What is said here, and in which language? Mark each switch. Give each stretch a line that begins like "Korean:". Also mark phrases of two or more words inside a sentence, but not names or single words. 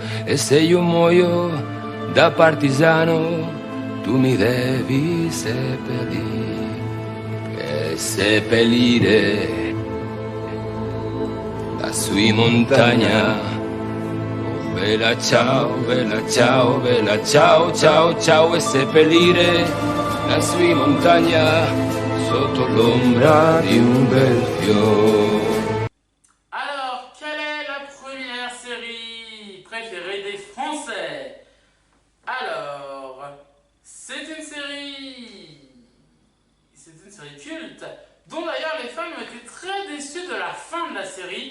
Italian: E se io muoio da partigiano, tu mi devi seppellire, seppellire lassù in montagna. Oh bella ciao, bella ciao, bella ciao, ciao, ciao. E seppellire lassù in montagna sotto l'ombra di un bel fiore.
French: Alors, quelle est la première série préférée des Français? Alors, c'est une série culte, dont d'ailleurs les fans ont été très déçus de la fin de la série.